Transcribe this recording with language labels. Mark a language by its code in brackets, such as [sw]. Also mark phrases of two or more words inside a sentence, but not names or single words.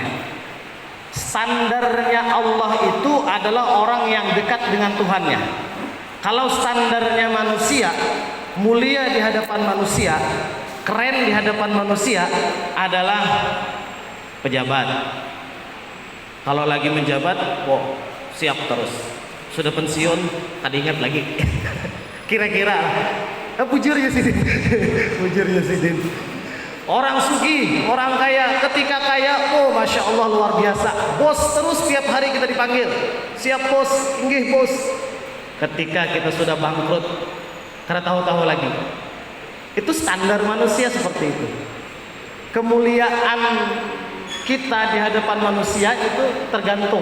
[id] Standarnya Allah itu adalah orang yang dekat dengan Tuhannya. Kalau standarnya manusia, mulia di hadapan manusia, keren di hadapan manusia adalah pejabat. Kalau lagi menjabat, wow, siap terus. Sudah pensiun, tadi ingat lagi. Kira-kira, [bjn] bujur ya Sidin. Bujur ya Sidin. [id] Orang sugih, orang kaya, ketika kaya, oh [ar] ما شاء الله [id] luar biasa. Bos terus tiap hari kita dipanggil. Siap bos, inggih bos. Ketika kita sudah bangkrut, karena tahu-tahu lagi. Itu standar manusia seperti itu. Kemuliaan kita di hadapan manusia itu tergantung.